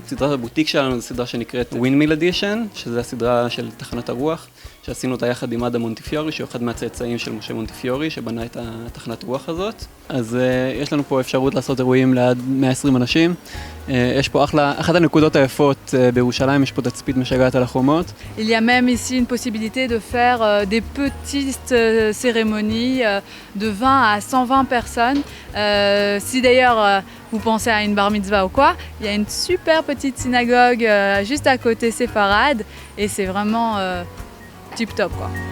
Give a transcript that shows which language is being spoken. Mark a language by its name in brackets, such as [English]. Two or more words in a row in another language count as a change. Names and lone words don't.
[Hebrew] סדרת הבוטיק שלנו זו סדרה שנקראת [English] Windmill Edition, [Hebrew] שזו הסדרה של תחנת הרוח, שעשינו אותה יחד עם אדם מונטיפיורי, שהוא אחד מהצאצאים של משה מונטיפיורי, שבנה את התחנת רוח הזאת. אז יש לנו פה אפשרות לעשות אירועים לעד 120 אנשים. יש פה אחת הנקודות היפות בירושלים, יש פה תצפית משגעת על החומות. [French] Il y a même ici une possibilité de faire des petites cérémonies de 20 à 120 personnes. Si d'ailleurs vous pensez à une [Hebrew] בר מצווה [French] ou quoi, il y a une super petite synagogue juste à côté séfarade et c'est vraiment tip top quoi.